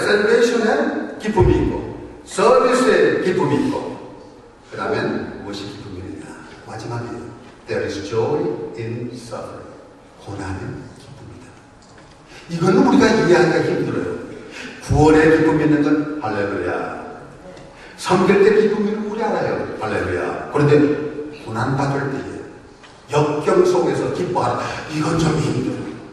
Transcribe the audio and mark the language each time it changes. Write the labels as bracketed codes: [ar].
[ko] 셀베이션의 기쁨이 있고 서비스의 기쁨이 있고 그 다음엔 무엇이 기쁨이냐 마지막이에요. [en] There is joy in suffering. [ko] 고난은 기쁨이다. 이거는 우리가 이해하기가 힘들어요. 구원의 기쁨이 있는 건 할렐루야. 섬길 때 기쁨이 있는 건 우리 알아요. 할렐루야. 그런데 고난받을 때에 역경 속에서 기뻐하라. 이건 좀 힘들어요.